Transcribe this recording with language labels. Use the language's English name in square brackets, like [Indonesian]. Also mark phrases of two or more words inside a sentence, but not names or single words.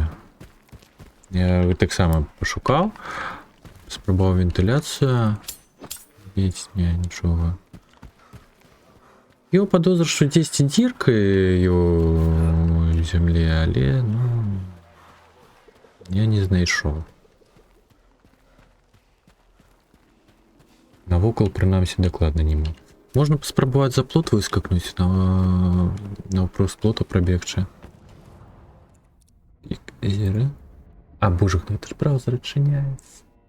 [Ukrainian] Я так само пошукав. Спробував вентиляцію. Не, нічого. Його подозр, що десь дірка у землі, але, ну, я не знайшов. [Belarusian] Навокал, прынамсі, дакладна нема. Можна паспрабаваць за плот выскакнуць, наўпрост плота прабегчы. Зеры. А, боже, гэта ж браузер адчыняецца.